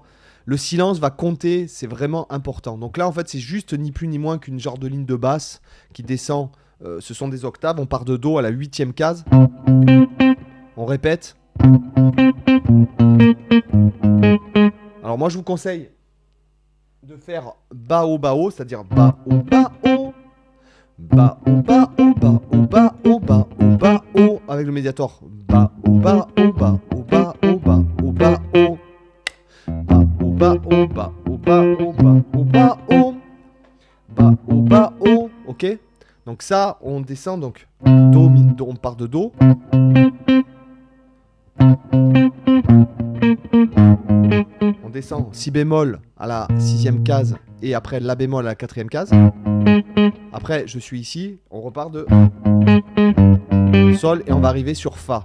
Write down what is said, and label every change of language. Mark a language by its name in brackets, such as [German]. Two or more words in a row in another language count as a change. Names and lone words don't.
[French] Le silence va compter, c'est vraiment important. Donc là, en fait, c'est juste ni plus ni moins qu'une genre de ligne de basse qui descend. Ce sont des octaves. On part de Do à la 8e case. On répète. Alors moi, je vous conseille de faire Bao, c'est-à-dire Bao, Bao, Bao, Bao, Bao, Bao, Bao, avec le médiator. Bao, Bao, Bao, Bao, Bao, Bao. Ba o ba o ba o ba o ba o ba o ba o. Ok. Donc ça, on descend donc do mi do, on part de do. On descend si bémol à la 6e case et après la bémol à la 4e case. Après, je suis ici, on repart de sol et on va arriver sur fa.